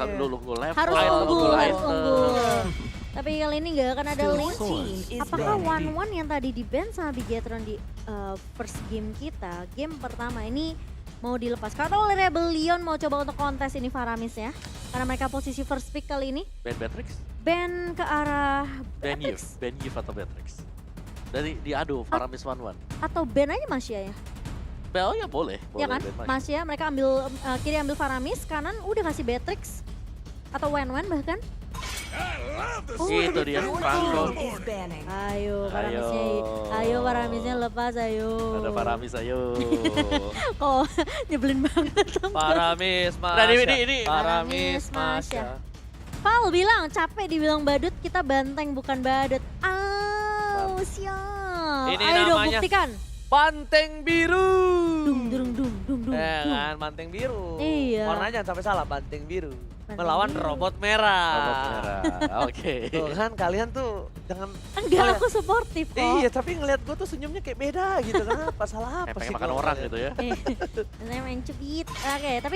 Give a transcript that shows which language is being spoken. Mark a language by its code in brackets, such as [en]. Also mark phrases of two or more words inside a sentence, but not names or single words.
[id] Lu level. Harus lu unggul, harus item. unggul. Tapi kali ini nggak akan ada link. is Apakah banned. 1-1 yang tadi di ban sama Bigetron di [en] first game [id] kita, game pertama ini mau dilepas? Karena oleh Rebellion mau coba untuk kontes ini Faramis ya. Karena mereka posisi first pick kali ini. Ban Beatrix? Ban ke arah Ban Yves, Beatrix. Ban Yves atau Beatrix. Dari diadu Faramis 1-1. Atau ban aja Masya ya? Bel ya boleh, Ya kan? ban Mas. Masya mereka ambil kiri ambil Faramis, kanan udah kasih Beatrix. Atau Wen-Wen bahkan. Oh, Itu dia, Franco. [en] Is banning. [id] Ayo Faramisnya, ayo Faramisnya lepas ayo. Ada Faramis ayo. Oh nyebelin banget. Paramis, Masya. Nah, ini. Paramis, Masya. Masya. Val bilang capek dibilang badut, kita banteng bukan badut. Au, siap. Ini Ayo dong namanya buktikan. Banteng biru. Dung dung dung dung dung. Eh dung. kan, banteng biru. Iya. Warnanya jangan sampai salah, banteng biru. Banteng Melawan biru. robot merah. Robot merah. Oke. Tuh kan kalian tuh jangan Enggak, ngeliat- aku suportif kok. Iya, tapi ngeliat gue tuh senyumnya kayak beda gitu. Kenapa? Salah apa Kayak sih? pengen makan gua orang ngeliat? gitu ya. Saya main cubit. Oke, tapi